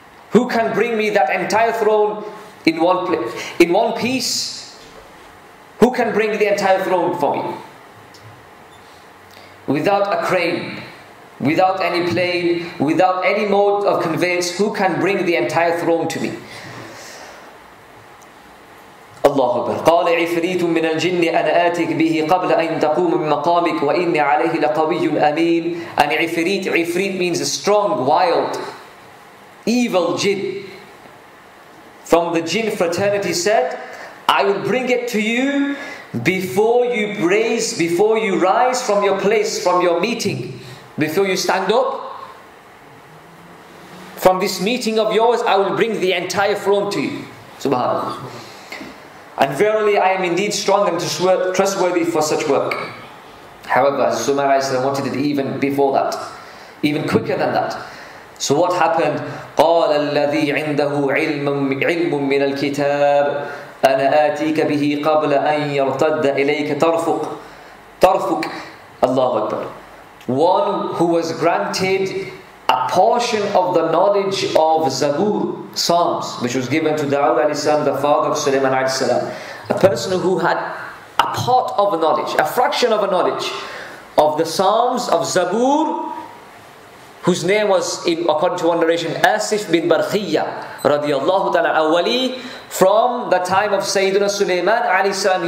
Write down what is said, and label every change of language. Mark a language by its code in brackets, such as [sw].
[en] Who can bring me that entire throne in one piece? Who can bring the entire throne for me? Without a crane, without any plane, without any mode of conveyance, who can bring the entire throne to me? [ar] الله أكبر. قال عفريت من الجن أنا آتيك به قبل أن تقوم من مقامك وإني عليه لقوي أمين. [en] And Ifrit means a strong, wild, evil jinn from the jinn fraternity said, I will bring it to you before you rise from your place, from your meeting, before you stand up from this meeting of yours. I will bring the entire throne to you. Subhanallah. And verily I am indeed strong and trustworthy for such work. However, Sulaiman wanted it even before that, even quicker than that. So what happened? [ar] قال الذي عنده علم من الكتاب أنا آتيك به قبل أن يرتد إليك طرفك. الله أكبر. [en] One who was granted a portion of the knowledge of Zabur, Psalms, which was given to Dawood alayhi salam, the father of Sulaiman alayhi salam. A person who had a part of a knowledge, a fraction of a knowledge of the Psalms of Zabur, whose name was, according to one narration, Asif bin Barkhiyya radiyallahu ta'ala awali, from the time of Sayyidina Sulaiman alayhi salam.